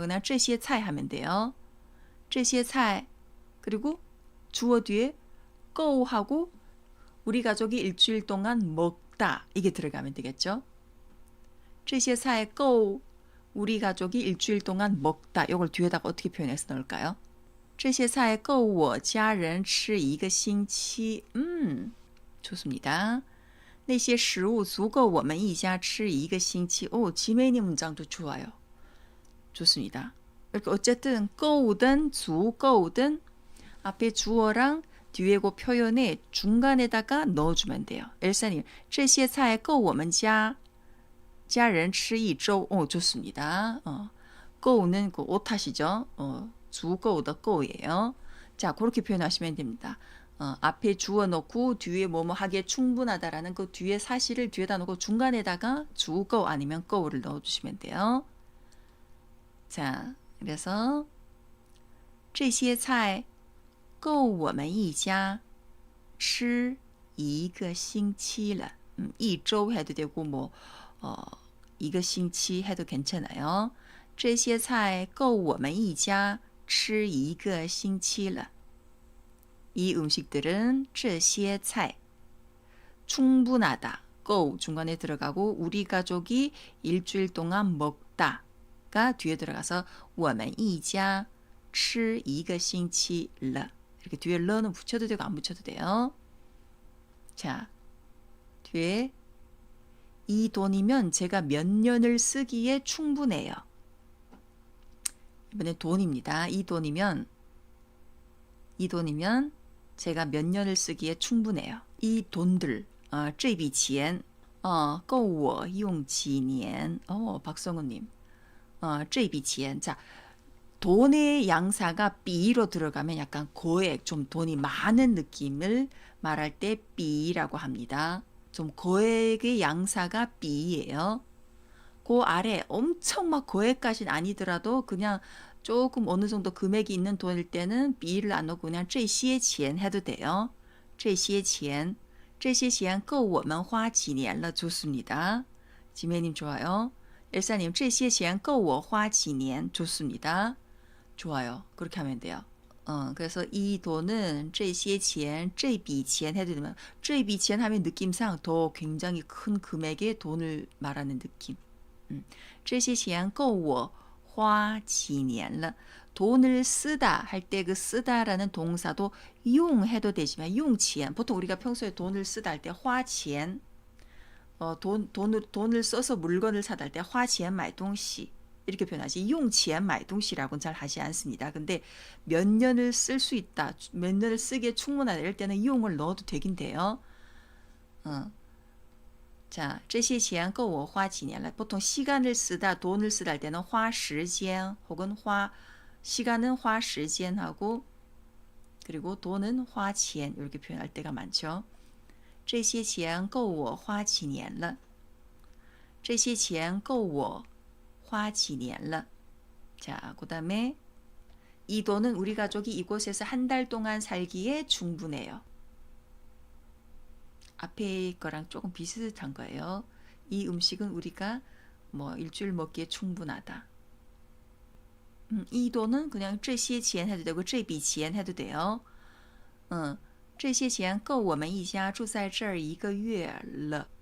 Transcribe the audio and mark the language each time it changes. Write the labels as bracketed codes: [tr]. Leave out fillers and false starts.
[ko] 그냥 这些菜 하면 돼요. 这些菜 그리고 주어 뒤에 거우하고 우리 가족이 일주일 동안 먹다 이게 들어가면 되겠죠. [zh] 这些菜够 [ko] 우리 가족이 일주일 동안 먹다. 이걸 뒤에다가 어떻게 표현해서 넣을까요? [zh] 这些菜够我家人吃一个星期. [ko] 좋습니다. [zh] 那些食物足够我们一家吃一个星期. [ko] 지메니 문장도 좋아요. 좋습니다. 이렇게 어쨌든 거우든足够든 앞에 주어랑 뒤에 그 표현에 중간에다가 넣어주면 돼요. [zh] 엘사님, 这些菜够我们家人吃一周. [ko] 좋습니다. 거우는 그 오타시죠. 주거우더 거우예요. 자, 그렇게 표현하시면 됩니다. 앞에 주어 넣고 뒤에 뭐뭐 하기에 충분하다라는 그 뒤에 사실을 뒤에다 놓고 중간에다가 주거 아니면 거우를 넣어주시면 돼요. 자, 그래서 [zh] 这些菜够我们一家吃一个星期了. [ko] 一周 해도 되고一个星期 해도 괜찮아요. [zh] 这些菜够我们一家吃一个星期了. [ko] 이 음식들은 这些菜 충분하다. 고 중간에 들어가고 우리 가족이 일주일 동안 먹다가 뒤에 들어가서 [zh] 我们一家吃一个星期了. [ko] 이렇게 뒤에 러는 붙여도 되고 안 붙여도 돼요. 자, 뒤에 이 돈이면 제가 몇 년을 쓰기에 충분해요. 이번엔 돈입니다. 이 돈이면 제가 몇 년을 쓰기에 충분해요. 이 돈들, [zh] 这笔钱, 够我用几年. 박성우님, 这笔钱. [ko] 자, 돈의 양사가 비로 들어가면 약간 고액, 좀 돈이 많은 느낌을 말할 때 비라고 합니다. 좀 고액의 양사가 비예요. 그 아래 엄청 막 고액까지는 아니더라도 그냥 조금 어느 정도 금액이 있는 돈일 때는 비를 안 넣고 그냥 这些钱 해도 돼요. 这些钱 [zh] 这些钱够我们花几年了. [ko] 좋습니다. 지매님 좋아요. [zh] 엘사님 这些钱够我花几年. [ko] 좋습니다. 좋아요. 그렇게 하면 돼요. 그래서 이 돈은 这些钱, 这笔钱 해도 되면 这笔钱 하면 느낌상 더 굉장히 큰 금액의 돈을 말하는 느낌. [zh] 这些钱够我花几年了. [ko] 돈을 쓰다 할 때 그 쓰다라는 동사도 용 해도 되지만 용钱 보통 우리가 평소에 돈을 쓰다 할 때 화钱 돈을 써서 물건을 사다 할 때 화钱 买东西 이렇게 표현하지 용钱 买东西라고는 잘 하지 않습니다. 근데 몇 년을 쓸 수 있다, 몇 년을 쓰기에 충분하다 이럴 때는 용을 넣어도 되긴 돼요. [zh] 자, 这些钱够我花几年了. [ko] 보통 시간을 쓰다, 돈을 쓰다 할 때는 花时间 혹은 시간은 花时间 하고 그리고 돈은 花钱 이렇게 표현할 때가 많죠. [zh] 这些钱够我花几年了.这些钱够我花几年了. [ko] 자, 그다음에 이 돈은 우리 가족이 이곳에서 한 달 동안 살기에 충분해요. 앞에 거랑 조금 비슷한 거예요. 이 음식은 우리가 뭐 일주일 먹기에 충분하다. 이 돈은 그냥 这些钱 해도 되고 这笔钱 해도 돼요. [zh] 这些钱够我们一家住在这儿一个月了.